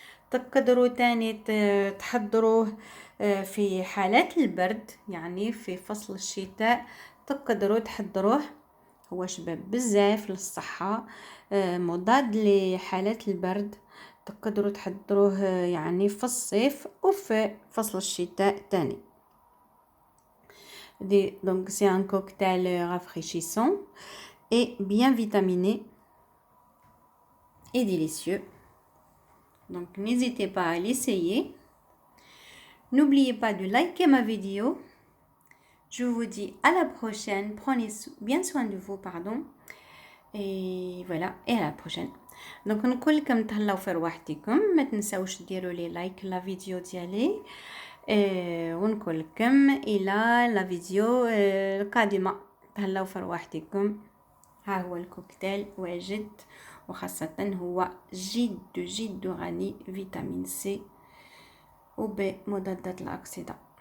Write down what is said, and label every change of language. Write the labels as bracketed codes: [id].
[ar] تقدروا تاني تحضروه في حالات البرد يعني في فصل الشتاء تقدروا تحضروه. هو شباب بزاف للصحة مضاد لحالات البرد. تقدروا تحضروه يعني في الصيف وفي فصل الشتاء تاني. [fr] Donc c'est un cocktail rafraîchissant et bien vitaminé et délicieux. Donc n'hésitez pas à l'essayer. N'oubliez pas de liker ma vidéo. Je vous dis à la prochaine. Prenez bien soin de vous, Et voilà, et à la prochaine. [ar] Donc نقول لكم تهلاو في رواحتكم ما تنساوش ديروا لي لايك لا فيديو ديالي ونقول لكم الى لا فيديو القادمه. تهلاو في رواحتكم. ها هو الكوكتيل واجد وخاصه هو جد غني فيتامين سي وبمضادات الاكسده.